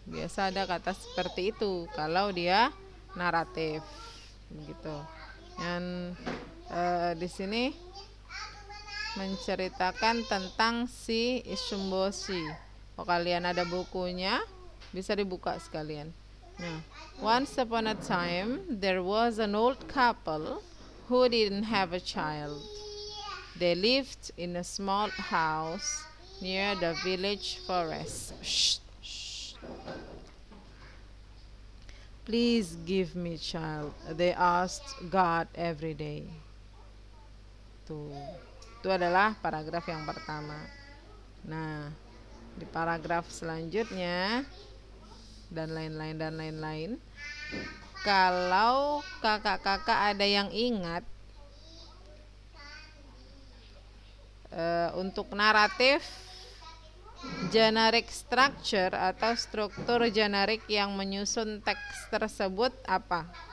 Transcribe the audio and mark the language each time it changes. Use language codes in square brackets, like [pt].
[id] Biasa ada kata seperti itu kalau dia naratif begitu. Dan di sini menceritakan tentang si Isumboshi. Kalau kalian ada bukunya bisa dibuka sekalian. [en] Nah, once upon a time there was an old couple who didn't have a child. They lived in a small house near the village forest. Shh, shh. Please give me child, they asked God every day. [id] Itu adalah paragraf yang pertama. Nah, di paragraf selanjutnya dan lain-lain. Kalau kakak-kakak ada yang ingat, untuk naratif generic structure atau struktur generik yang menyusun teks tersebut apa?